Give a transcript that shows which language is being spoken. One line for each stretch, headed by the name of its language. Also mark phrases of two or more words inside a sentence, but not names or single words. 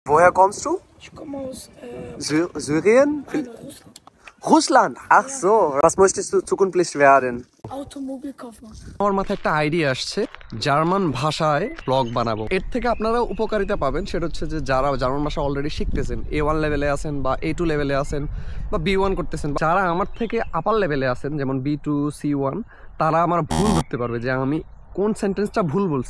German: Woher kommst du? Ich komme aus Syrien? Russland. Russland? Ach so. Was möchtest du zukünftig werden? Automobilkaufmann.
Bangla: আমার মাথায় একটা আইডিয়া আসছে, জার্মান ভাষায় ব্লগ বানাবো। এর থেকে আপনারা উপকারিতা পাবেন, সেটা হচ্ছে যে যারা জার্মান ভাষা অলরেডি শিখতেছেন, A1 লেভেলে আছেন বা A2 লেভেলে আছেন বা B1 করতেছেন, যারা আমার থেকে
English: upper level
Bangla: আছেন যেমন B2 C1, তারা আমার ভুল ধরতে পারবে যে আমি কোন সেন্টেন্সটা ভুল বলছি।